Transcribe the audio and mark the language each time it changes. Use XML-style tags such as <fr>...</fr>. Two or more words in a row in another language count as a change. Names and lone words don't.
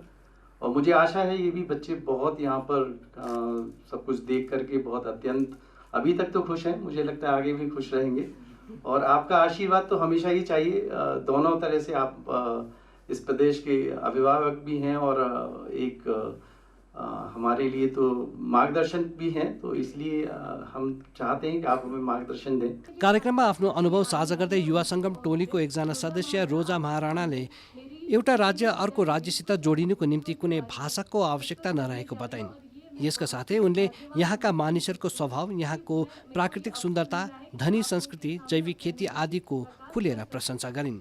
<hi>और मुझे आशा है ये भी बच्चे बहुत यहाँ पर सब कुछ देख करके बहुत अत्यंत अभी तक तो खुश हैं, मुझे लगता है आगे भी खुश रहेंगे। और आपका आशीर्वाद तो हमेशा ही चाहिए। दोनों तरह से आप इस प्रदेश के अभिभावक भी हैं और एक हमारे लिए तो मार्गदर्शन भी हैं, तो इसलिए हम चाहते हैं कि आप हमें मार्गदर्शन दें।</hi> <ne>कार्यक्रममा आफ्नो अनुभव साझा गर्दै युवा सङ्गम टोलीको एकजना सदस्य रोजा महाराणाले एउटा राज्य अर्को राज्यसित जोडिनुको निम्ति कुनै भाषाको आवश्यकता नरहेको बताइन्। यसका साथै उनले यहाँका मानिसहरूको स्वभाव, यहाँको प्राकृतिक सुन्दरता, धनी संस्कृति, जैविक खेती आदिको खुलेर प्रशंसा गरिन्।</ne>